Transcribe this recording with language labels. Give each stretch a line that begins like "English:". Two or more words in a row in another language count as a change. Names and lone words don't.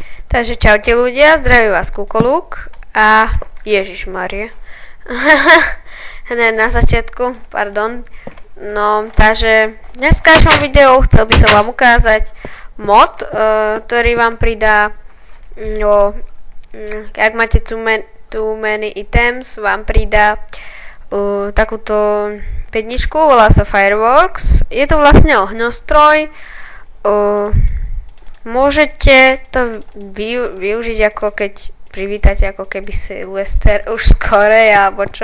Slovak: Takže čaute ľudia, zdraví vás Kukolúk a Ježišmarie. Hneď na začiatku, pardon. No, takže v dneskajšom videu chcel by som vám ukázať mod, ktorý vám pridá, no, ak máte too many items, vám pridá takúto pedničku, volá sa Fireworks. Je to vlastne ohňostroj. Môžete to využiť ako keď privítate ako keby Sylvester už skorej alebo čo.